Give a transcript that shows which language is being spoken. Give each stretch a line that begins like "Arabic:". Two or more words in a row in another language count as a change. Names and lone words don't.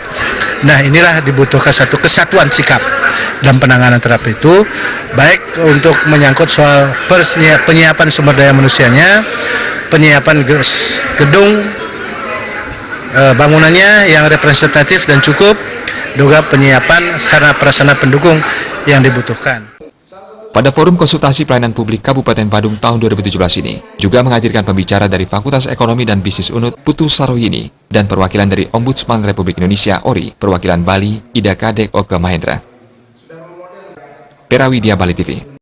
Indonesian: Nah, inilah dibutuhkan satu kesatuan sikap dalam penanganan terhadap itu, baik untuk menyangkut soal penyiapan sumber daya manusianya, penyiapan gedung bangunannya yang representatif dan cukup, juga penyiapan sarana prasarana pendukung yang dibutuhkan. Pada Forum Konsultasi Pelayanan Publik Kabupaten Badung tahun 2017 ini juga menghadirkan pembicara dari Fakultas Ekonomi dan Bisnis UNUD Putu Saroyini dan perwakilan dari Ombudsman Republik Indonesia ORI, perwakilan Bali Ida Kadek Oke Mahendra. Perawidia, Bali TV.